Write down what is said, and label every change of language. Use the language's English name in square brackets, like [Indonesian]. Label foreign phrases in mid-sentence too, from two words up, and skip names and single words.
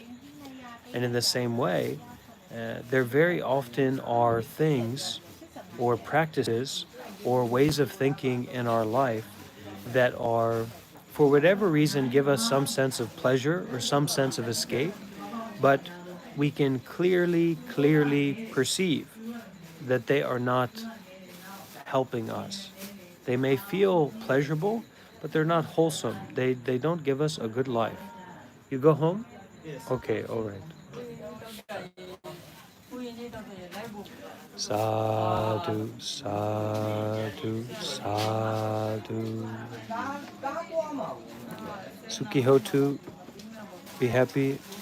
[English] And in the same way, there very often are things or practices or ways of thinking in our life that are, for whatever reason, give us some sense of pleasure or some sense of escape, but we can clearly perceive that they are not helping us. They may feel pleasurable, but they're not wholesome. They don't give us a good life. You go home? Yes. Okay, all right. [Pali] Sadhu, sadhu, sadhu. Sukihotu, [English] be happy.